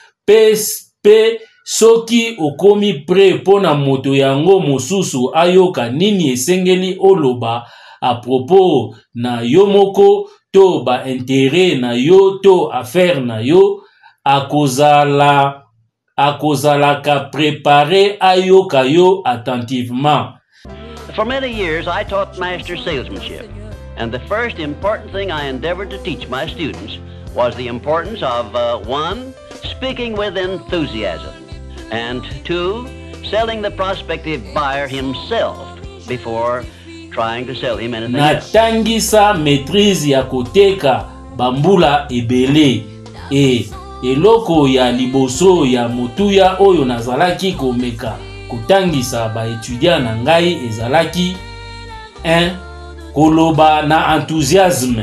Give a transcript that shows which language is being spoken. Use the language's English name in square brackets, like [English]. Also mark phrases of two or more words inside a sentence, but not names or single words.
[Lingala] Pe soki okomi pre pona moto yango mosusu ayoka nini esengeli oloba [French] à propos [Lingala] na yo moko to ba intérêt na yo to affaire na yo, akozala ka préparé ayoka yo attentivement. [English] For many years I taught master salesmanship, and the first important thing I endeavored to teach my students was the importance of 1. Speaking with enthusiasm, and 2. Selling the prospective buyer himself before trying to sell him anything else. [Lingala] Natangisa maîtrise ya koteka bambula ebele eloko ya liboso ya mutuya oyo nazalaki komeka kotangisa ba étudiant na ngai ezalaki 1. Koloba na enthousiasme.